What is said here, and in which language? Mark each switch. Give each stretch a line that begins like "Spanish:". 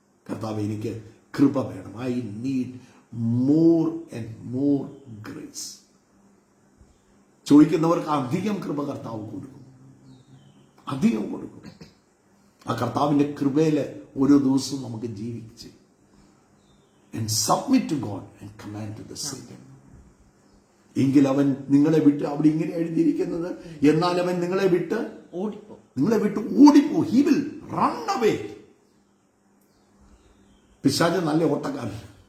Malayalam: കർത്താവ്, എനിക്ക് കൃപ വേണം.
English: I need more and more grace.
Malayalam: ചോദിക്കുന്നവർക്ക് അധികം കൃപ കർത്താവ് കൊടുക്കും, അധികം കൊടുക്കും. ആ കർത്താവിന്റെ കൃപയില് ഓരോ ദിവസവും നമുക്ക് ജീവിച്ച്
English: and submit to God and command to the Satan.
Malayalam: എങ്കിൽ അവൻ നിങ്ങളെ വിട്ട്, അവിടെ ഇങ്ങനെ എഴുതിയിരിക്കുന്നത്, എന്നാൽ അവൻ നിങ്ങളെ വിട്ട് ഓടിപ്പോ.
English: He will run away.
Malayalam: പിശാച് നല്ല ഓട്ടക്കാരൻ.